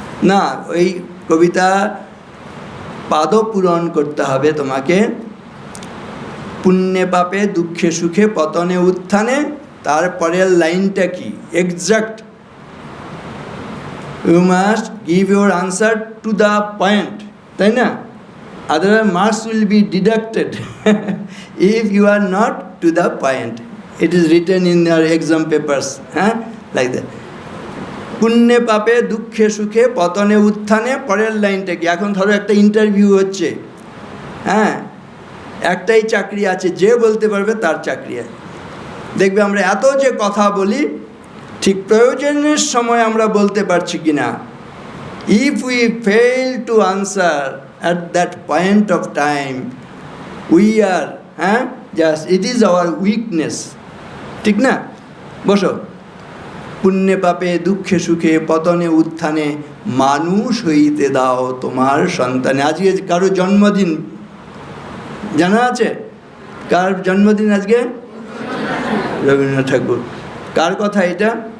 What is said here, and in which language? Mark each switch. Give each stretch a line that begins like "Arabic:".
Bangla: না, ওই কবিতা পাদ পূরণ করতে হবে তোমাকে। পুণ্যে পাপে দুঃখে সুখে পতনে উত্থানে, তারপরের লাইনটা কি exact?
English: you must give your answer to the point,
Bangla: তাই না?
English: Otherwise marks will be deducted if you are not to the point. It is written in your exam papers, like that.
Bangla: পুণ্যে পাপে দুঃখে সুখে পতনে উত্থানে, পরের লাইনটা কি? এখন ধরো একটা ইন্টারভিউ হচ্ছে, একটাই চাকরি আছে, যে বলতে পারবে তার চাকরি আছে। দেখবে আমরা এত যে কথা বলি, ঠিক প্রয়োজনের সময় আমরা বলতে পারছি কিনা।
English: If we fail to answer at that point of time, we are just, it is our weakness.
Bangla: ঠিক না? বসো। পুণ্যে পাপে দুঃখে সুখে পতনে উত্থানে মানুষ হইতে দাও তোমার সন্তানে। আজকে কারো জন্মদিন জানা আছে? কার জন্মদিন আজকে? রবীন্দ্রনাথ ঠাকুর। কার কথা এটা?